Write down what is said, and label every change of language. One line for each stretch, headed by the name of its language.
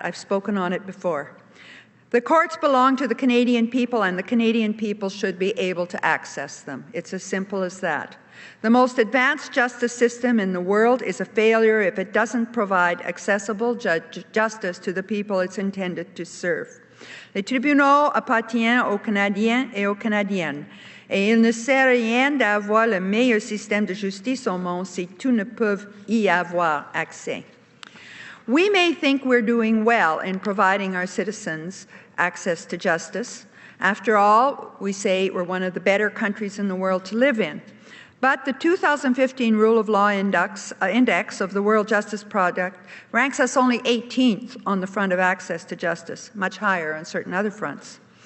English: I've spoken on it before. The courts belong to the Canadian people, and the Canadian people should be able to access them. It's as simple as that. The most advanced justice system in the world is a failure if it doesn't provide accessible justice to the people it's intended to serve.
French: Les tribunaux appartiennent aux Canadiens et aux Canadiennes, et il ne sert à rien d'avoir le meilleur système de justice au monde si tous ne peuvent y avoir accès.
English: We may think we're doing well in providing our citizens access to justice. After all, we say we're one of the better countries in the world to live in. But the 2015 Rule of Law Index of the World Justice Project ranks us only 18th on the front of access to justice, much higher on certain other fronts.